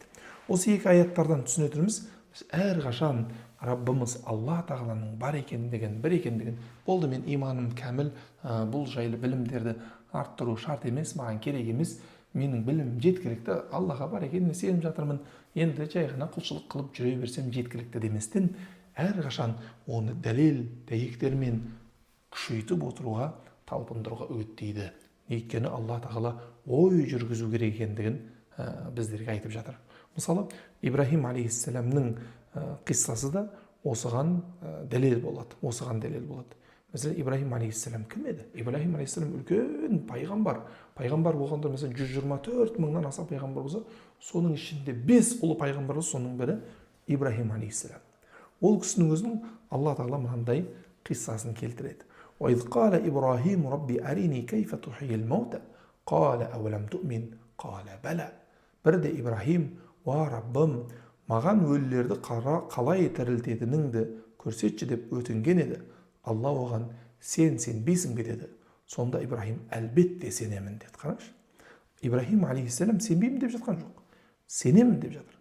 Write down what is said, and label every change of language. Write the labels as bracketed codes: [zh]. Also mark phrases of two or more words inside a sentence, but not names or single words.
[kk] Осы екі аяттардан түсінетініміз, біз әрқашан Раббымыз Алла тағаланың бар екендігін, бір екендігін, болды мен иманым кәміл, бұл жайлы білімдерді арттыру шарт емес, маған керек емес, менің білімім жеткілікті, Аллаға бар екеніне сеніп жатырмын, енді жай ғана құлшылық қылып жүре берсем жеткілікті деместен, әрқашан оны дәлел дәйектермен күшейтіп отыруға, талпындыруға үгіттейді. Өйткені Алла тағала ой жүргізу керек екендігін біздерге айтып жатыр. Мысалы, Ибрахим алейхиссаламның қиссасы да осыған дәлел болады. [tr] Mesela İbrahim Aleyhisselam kim edi? [kk] İbrahim Aleyhisselam үлкен пайғамбар. Пайғамбар болғанда mesela 124 мыңнан аса пайғамбар болса, соның ішінде 5 ұлы пайғамбар болса, соның бірі Ибрахим Алейхиссалам. Ол кісінің өзінің Алла тағала мынандай қиссасын келтіреді. [ar] وَإِذْ قَالَ إِبْرَاهِيمُ رَبِّ أَرِنِي كَيْفَ تُحْيِي الْمَوْتَى قَالَ أَوَلَمْ تُؤْمِنْ قَالَ بَلَى. [kk] Бірде Ибрахим, «Уа Раббым, маған өлілерді қалай тірілтетініңді көрсетші деп өтінген еді. Алла оған сен сенбейсің бе деді. Сонда Ибраһим әлбетте сенемін деді. Қараңызшы, Ибраһим алейхиссалам сенбеймін деп жатқан жоқ, сенемін деп жатыр.